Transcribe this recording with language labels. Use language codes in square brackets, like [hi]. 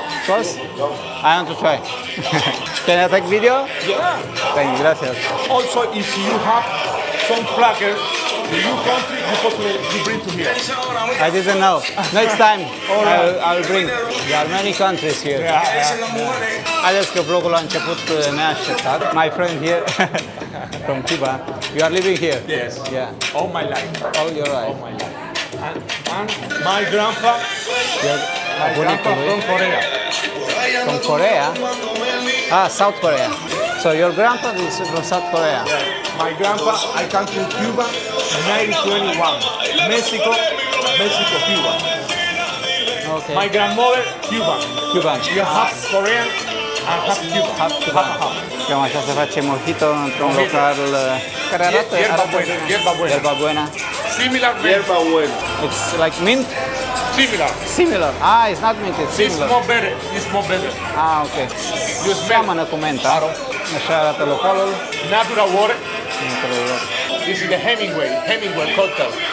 [en] First? I want to try. Can I take video? Yeah. Thank you, gracias. Also, if you have some flaggers in your country, you bring to here. I didn't know. Next time I'll bring. There are many countries here. [ro] Haideți că vlogul a început neașteptat. [en] My friend here from Cuba. You are living here? Yes. Yeah. All my life. All your life. All my life. And my grandpa, [ro] Bunicul lui? [en] from Korea. From Korea? Ah, South Korea. So your grandpa is from South Korea? My grandpa, I came to Cuba in 1921. Mexico, Cuba. Okay. My grandmother, Cuban. Cuban. You have Korean and half Cuban. Half Cuban. [ro] Cam așa se face mojito într-un local care arată... [es] Hierba buena, hierba buena. Hierba buena. [en] Similar, [es] Hierba buena. [en] It's like mint? similar. Similar. Ah, it's not mint, it's It's similar. more better. It's more better. Ah, ok. [ro] Seamănă cu menta. Așa arată localul. [en] Natural water. This is the Hemingway cocktail.